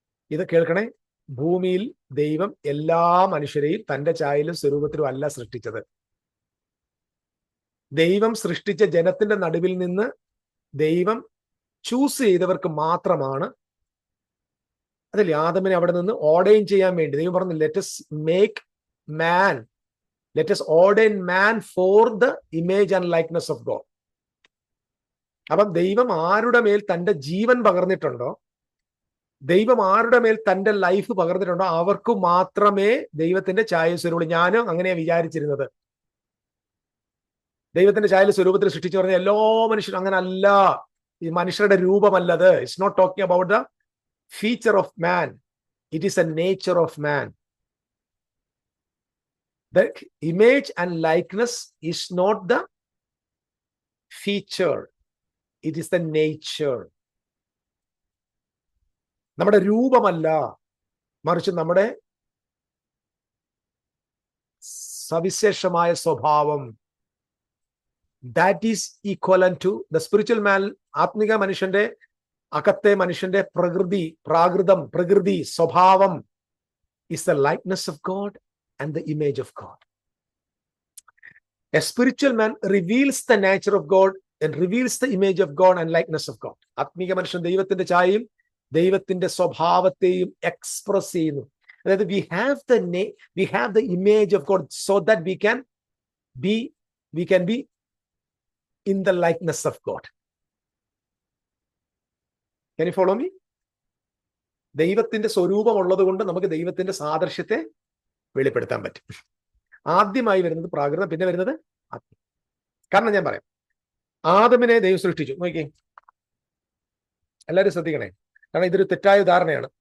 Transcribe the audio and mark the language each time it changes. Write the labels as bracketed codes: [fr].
[ml] ഇത് കേൾക്കണേ, ഭൂമിയിൽ ദൈവം എല്ലാ മനുഷ്യരെയും തന്റെ ഛായയിലും സ്വരൂപത്തിലും അല്ല സൃഷ്ടിച്ചത്. ദൈവം സൃഷ്ടിച്ച ജനത്തിന്റെ നടുവിൽ നിന്ന് ദൈവം ചൂസ് ചെയ്തവർക്ക് മാത്രമാണ്. അതിൽ ആദമിനെ അവിടെ നിന്ന് ഓർഡൈൻ ചെയ്യാൻ വേണ്ടി ദൈവം പറഞ്ഞു, [en] Let us make man, let us ordain man for the image and likeness of God. [ml] അപ്പം ദൈവം ആരുടെ മേൽ തന്റെ ജീവൻ പകർന്നിട്ടുണ്ടോ, ദൈവം ആരുടെ മേൽ തന്റെ ലൈഫ് പകർന്നിട്ടുണ്ടോ, അവർക്ക് മാത്രമേ ദൈവത്തിന്റെ ഛായ സ്വരൂപം. ഞാനും അങ്ങനെയാണ് വിചാരിച്ചിരുന്നത്. ദൈവത്തിന്റെ ഛായ സ്വരൂപത്തിൽ സൃഷ്ടിച്ചു പറഞ്ഞ എല്ലാ മനുഷ്യരും അങ്ങനെ അല്ല. ഈ മനുഷ്യരുടെ രൂപമല്ലത്. [en] It's not talking about the feature of man, it is a nature of man. The image and likeness is not the feature, it is the nature. [ml] നമ്മുടെ രൂപമല്ല, മറിച്ച് നമ്മുടെ സവിശേഷമായ സ്വഭാവം. [en] That is equivalent to the spiritual man. [ml] ആത്മിക മനുഷ്യന്റെ അകത്തെ മനുഷ്യന്റെ പ്രകൃതി സ്വഭാവം [en] is the likeness of God and the image of God. A spiritual man reveals the nature of God and reveals the image of God and likeness of God. [ml] ആത്മീക മനുഷ്യൻ ദൈവത്തിന്റെ ഛായയും ദൈവത്തിന്റെ സ്വഭാവത്തെയും express ചെയ്യുന്നു. [en] അതായത് we have the image of God so that we can be in the likeness of God. Can you follow me? [ml] ദൈവത്തിന്റെ സ്വരൂപം ഉള്ളത് കൊണ്ട് നമുക്ക് ദൈവത്തിന്റെ സാദൃശ്യത്തെ വെളിപ്പെടുത്താൻ പറ്റും. ആദ്യമായി വരുന്നത് പ്രാകൃതം, പിന്നെ വരുന്നത് ആത്മീയം. കാരണം ഞാൻ പറയാം, ആദമിനെ ദൈവം സൃഷ്ടിച്ചു. നോക്കിയേ, എല്ലാവരും ശ്രദ്ധിക്കണേ, കാരണം ഇതൊരു തെറ്റായ ഉദാഹരണയാണ്.